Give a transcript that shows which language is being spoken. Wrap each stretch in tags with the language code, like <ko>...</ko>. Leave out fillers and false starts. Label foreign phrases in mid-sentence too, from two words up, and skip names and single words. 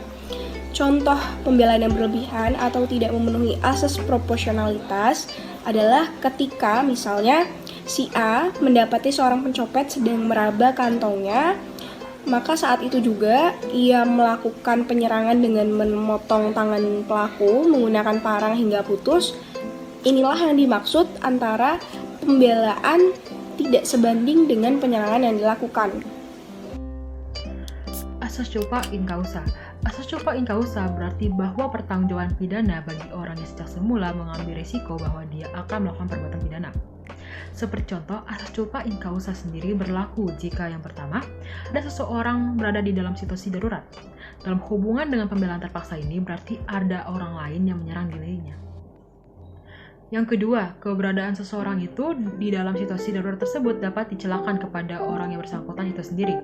<id>Contoh pembelaan yang berlebihan atau tidak memenuhi asas proporsionalitas adalah ketika misalnya si A mendapati seorang pencopet sedang meraba kantongnya, maka saat itu juga ia melakukan penyerangan dengan memotong tangan pelaku menggunakan parang hingga putus. Inilah yang dimaksud antara pembelaan tidak sebanding dengan penyerangan yang dilakukan.</id> <la>Asas culpa in causa.</la> <id>Asas</id> <la>culpa in causa</la> <id>berarti bahwa pertanggungjawaban pidana bagi orang yang sejak semula mengambil risiko bahwa dia akan melakukan perbuatan pidana. Seperti contoh, asas</id> <la>culpa in causa</la> <id>sendiri berlaku jika yang pertama, ada seseorang berada di dalam situasi darurat. Dalam hubungan dengan pembelaan terpaksa ini berarti ada orang lain yang menyerang dirinya. Yang kedua, keberadaan seseorang itu di dalam situasi darurat tersebut dapat dicelakakan kepada orang yang bersangkutan itu sendiri.</id>